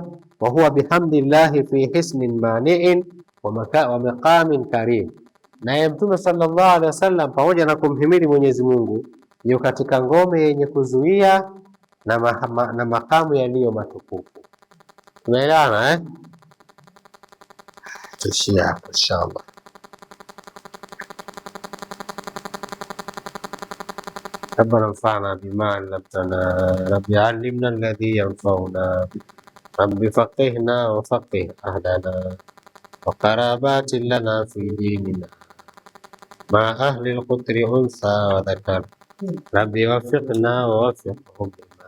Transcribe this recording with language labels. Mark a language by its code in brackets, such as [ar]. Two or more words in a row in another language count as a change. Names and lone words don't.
[ar] وهو بحمد الله في حصن مانع ومقام كريم, [sw] naye mtume [ar] صلى الله عليه وسلم [sw] pamoja na kumhimidi Mwenyezi Mungu yuko katika ngome yenye kuzuia na makamu yaliyo matukufu. Tumeelewana tushia hapo inshallah. [ar] ربنا انفعنا بما علمتنا، رب علمنا الذي ينفعنا، رب فقهنا وفقه أهلنا وقرابات لنا في ديننا، مع أهل القدر أنثى وذكر، رب وفقنا ووفقهم بما